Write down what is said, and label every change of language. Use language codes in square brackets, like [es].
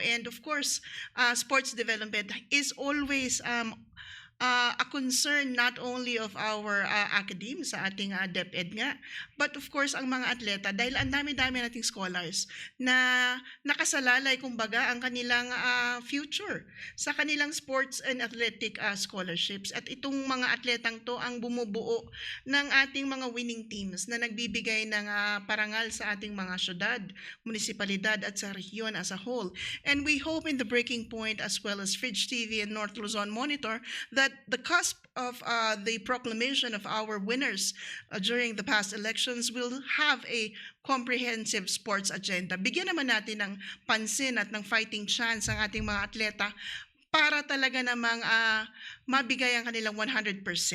[en] And of course, sports development is always a concern not only of our academe [tl] sa ating DepEd nga, [en] but of course [tl] ang mga atleta, dahil ang dami-dami nating [en] scholars [tl] na nakasalalay kumbaga ang kanilang [en] future [tl] sa kanilang [en] sports and athletic scholarships. [tl] At itong mga atletang to ang bumubuo ng ating mga winning teams na nagbibigay ng parangal sa ating mga syudad, munisipalidad at sa rehiyon [en] as a whole. And we hope in the Breaking Point as well as Fridge TV and North Luzon Monitor that the cusp of the proclamation of our winners during the past elections will have a comprehensive sports agenda. [tl] Bigyan naman natin ng pansin at ng fighting chance ang ating mga atleta para talaga namang mabigay ang kanilang 100%.